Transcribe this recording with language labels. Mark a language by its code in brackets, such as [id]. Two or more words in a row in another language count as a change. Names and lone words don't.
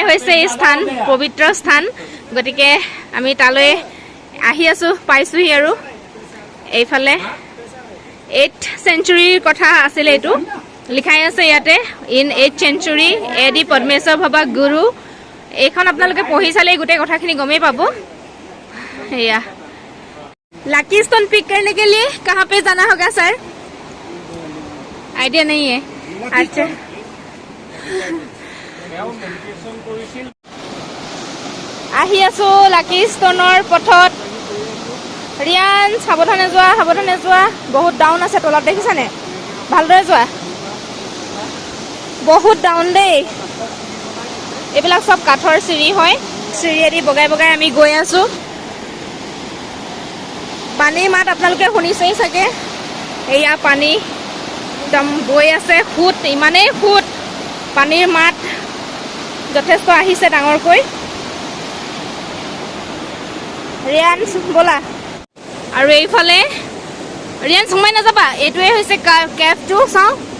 [as] হৈছে এই স্থান পবিত্ৰ স্থান গতিকে আমি তালৈ আহি আছোঁ পাইছোঁহি আৰু এইফালে [en] 8th century [as] কথা আছিলে এইটো লিখাই আছে ইয়াতে [en] in 8th century AD [as] পদ্মেশ্বৰ বাবা গুৰু এইখন আপোনালোকে পঢ়ি চালে গোটেই কথাখিনি গমেই পাব এয়া [hi] लकी स्टोन पिक करने के लिए कहाँ पे जाना होगा सर आइडिया नहीं है अच्छा [as] আহি আছো [en] lucky stone [as] পথত ৰিয়ান সাৱধানে যোৱা বহুত ডাউন আছে তলত দেখিছানে ভালদৰে যোৱা বহুত ডাউন দেই এইবিলাক সব কাঠৰ চিৰি হয় চিৰিয়েদি বগাই বগাই আমি গৈ আছো পানীৰ মাত আপোনালোকে শুনিছেই চাগে এয়া পানী একদম বৈ আছে ফুট ইমানেই ফুট পানীৰ মাত যথেষ্ট আহিছে ডাঙৰকৈ ৰিয়ান বলা আৰু এইফালে ৰিয়ান সোমাই নাযাবা এইটোৱে হৈছে কেভটো চাওঁ